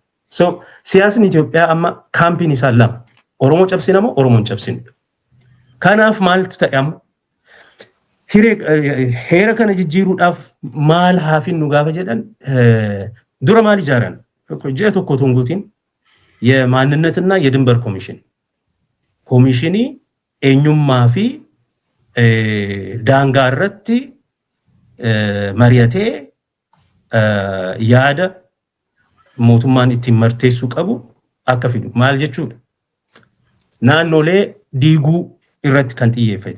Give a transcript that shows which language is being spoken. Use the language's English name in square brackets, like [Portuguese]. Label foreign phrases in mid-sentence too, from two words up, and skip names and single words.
[Oromo] So siyaasni Itoophiyaa amma kaampiin isaa lama Oromoo cabsina moo Oromoon cabsinu. Kanaaf maaltu ta'e amma heera kana jijjiiruudhaaf maal haafinnu gaafa jedhan dura maal ijaaran ji'a tokko tunguutiin [Amharic] የማንነትና የድንበር ኮሚሽን [Oromo] ኮሚሽኒ eenyummaa fi daangaa irratti mari'atee yaada mootummaan ittiin marteessuu qabu akka fidu maal jechuudha. Naannolee diiguu irratti kan xiyyeeffate.